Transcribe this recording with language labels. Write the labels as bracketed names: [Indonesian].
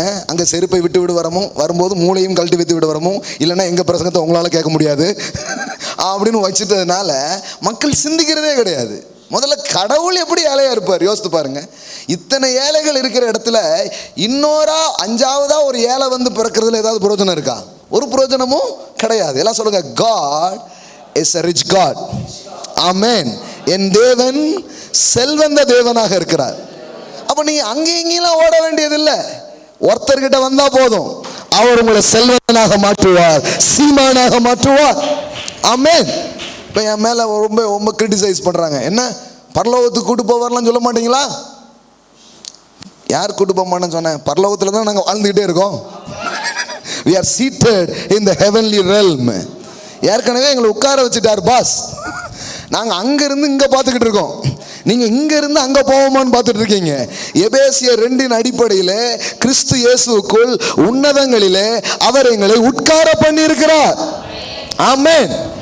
[Tamil] அங்கே செருப்பை விட்டு வரும்போது மூளையும் கழட்டி விட்டு வரமும், இல்லைன்னா எங்கள் பிரசங்கத்தை உங்களால் கேட்க முடியாது அப்படின்னு வச்சுட்டதுனால மக்கள் சிந்திக்கிறதே கிடையாது. முதல்ல கடவுள் எப்படி ஏழையாக இருப்பார் யோசித்து பாருங்க. இத்தனை ஏழைகள் இருக்கிற இடத்துல இன்னொரா 5ஆவதா ஒரு ஏழை பிறக்கிறதுல ஏதாவது பிரயோஜனம் இருக்கா? ஒரு பிரயோஜனமும் கிடையாது. எல்லாம் சொல்லுங்க, [English] God is a rich God. Amen. [Tamil] என் தேவன் செல்வந்த தேவனாக இருக்கிறார். அப்போ நீங்க அங்கேயும் இங்கெல்லாம் ஓட வேண்டியதில்லை. ஒருத்தர்கிட்ட வந்தா போதும், அவர் உங்களை செல்வனாக மாற்றுவார், சீமானாக மாற்றுவார். ஆமென். இப்போ என் மேலே ரொம்ப ரொம்ப கிரிட்டிசைஸ் பண்ணுறாங்க. என்ன பரலோகத்துக்கு கூட்டு போவார்லாம் சொல்ல மாட்டீங்களா? யார் கூட்டு போக மாட்டேன்னு சொன்னேன்? பரலோகத்தில் தான் நாங்கள் வாழ்ந்துக்கிட்டே இருக்கோம். [English] We are seated in the heavenly realm. [Tamil] ஏற்கனவே எங்களை உட்கார வச்சுட்டார் பாஸ். நாங்கள் அங்கேருந்து இங்கே பார்த்துக்கிட்டு இருக்கோம். நீங்கள் இங்கேருந்து அங்கே போவோமான்னு பார்த்துட்டு இருக்கீங்க. எபேசியர் 2 அடிப்படையில் கிறிஸ்து இயேசுவுக்குள் உன்னதங்களிலே அவர் எங்களை உட்கார பண்ணி இருக்கிறார். ஆமென்.